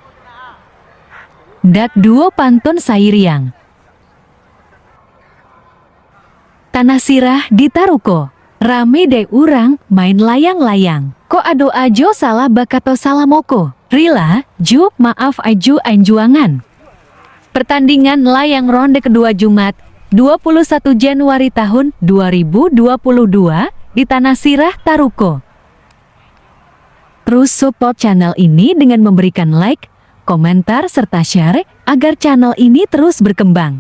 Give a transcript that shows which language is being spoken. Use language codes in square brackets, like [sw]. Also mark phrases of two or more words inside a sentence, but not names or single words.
[min] Dak duo pantun sairiang. Tanah sirah di Taruko, rame deh urang main layang-layang. Ko ado ajo salah bakato salamoko. Rila, Ju, maaf Aju anjuangan. [id] Pertandingan layang ronde kedua Jumat, 21 Januari tahun 2022 di Tanah Sirah, Taruko. Terus support channel ini dengan memberikan like, komentar, serta share agar channel ini terus berkembang.